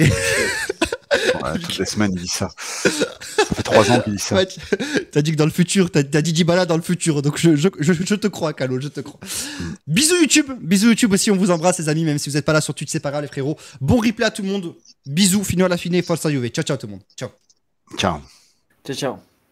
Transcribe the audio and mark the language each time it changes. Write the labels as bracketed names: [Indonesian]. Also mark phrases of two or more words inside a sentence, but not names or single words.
[French] Ouais, toutes les semaines, il dit ça. Ça fait 3 ans qu'il dit ça. Ouais, t'as dit que dans le futur, t'as dit Dybala dans le futur. Donc, je te crois, Calo, je te crois. Bisous YouTube aussi. On vous embrasse, les amis. Même si vous n'êtes pas là sur Twitch, c'est pas grave, les frérots. Bon replay à tout le monde. [Italian] Bisous. Fino à la fine. Forza Juve. Ciao, [French] tout le monde. Ciao. Ciao. Ciao.